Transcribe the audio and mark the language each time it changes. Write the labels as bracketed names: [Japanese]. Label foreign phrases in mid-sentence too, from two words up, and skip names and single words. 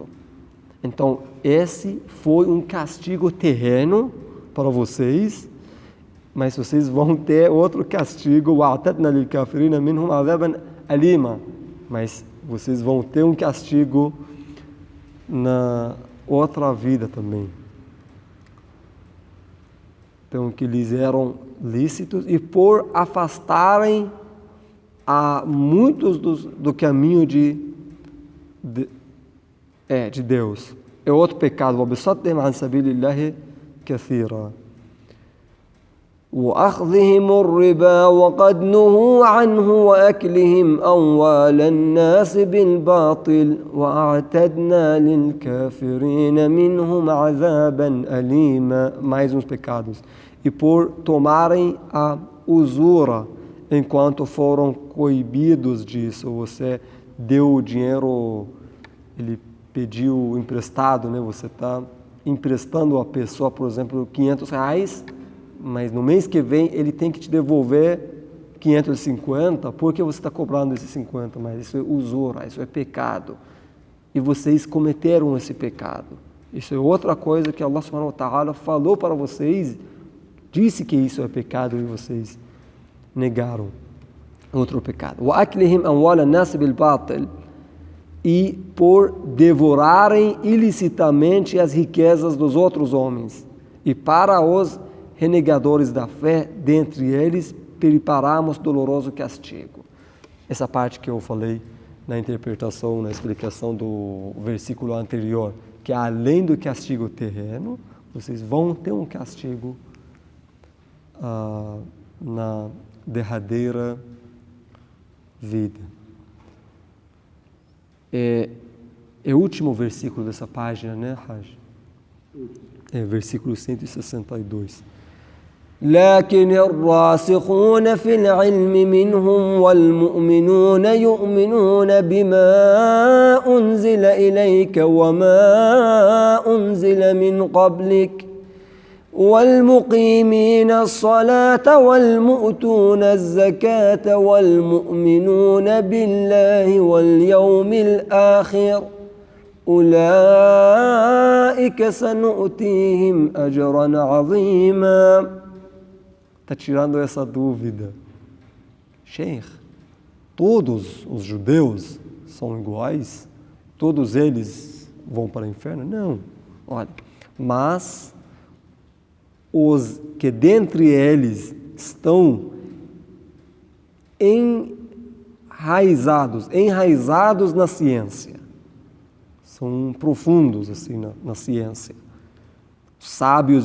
[Portuguese] Então, esse foi um castigo terreno para vocês, mas vocês vão ter outro castigo, mas vocês vão ter um castigo na outra vida também. Então, que lhes eram lícitos e por afastarem a muitos do caminho de Deus. É outro pecado. [Arabic] وَبِصَدِّهِمْ عَنْ سَبِيلِ اللَّهِ كَثِيرًا وَأَخْذِهِمُ الرِّبَا وَقَدْ نُهُوا عَنْهُ وَأَكْلِهِمْ أَمْوَالَ النَّاسِ بِالْبَاطِلِ وَأَعْتَدْنَا لِلْكَافِرِينَ مِنْهُمْ عَذَابًا أَلِيمًا. [Portuguese] Mais uns pecados. E por tomarem a usura enquanto foram coibidos disso. Você deu o dinheiro, ele pediu emprestado, né? Você está emprestando a pessoa, por exemplo, R$500, mas no mês que vem ele tem que te devolver 550, porque você está cobrando esses 50, mas isso é usura, isso é pecado. E vocês cometeram esse pecado. Isso é outra coisa que Allah [Arabic] سبحانه وتعالى [Portuguese] falou para vocês, disse que isso é pecado e vocês negaram. Outro pecado. [Arabic] وَأَكْلِهِمْ أَمْوَالَ النَّاسِ بِالْبَاطِلِ. [Portuguese] E por devorarem ilicitamente as riquezas dos outros homens. E para os renegadores da fé, dentre eles, preparamos doloroso castigo. Essa parte que eu falei na interpretação, na explicação do versículo anterior, que além do castigo terreno, vocês vão ter um castigo na derradeira vida. É o último versículo dessa página, né, Raj? É versículo 162. [Arabic] لكن الراسخون في العلم منهم والمؤمنون يؤمنون بما أنزل إليك وما أنزل من قبلك والمقيمين الصلاة والمؤتون الزكاة والمؤمنون بالله واليوم الآخر أولئك سنؤتيهم أجرا عظيما. [Portuguese] Está tirando essa dúvida. Sheikh, todos os judeus são iguais? Todos eles vão para o inferno? Não. Olha, mas os que dentre eles estão enraizados na ciência, são profundos assim na ciência, sábios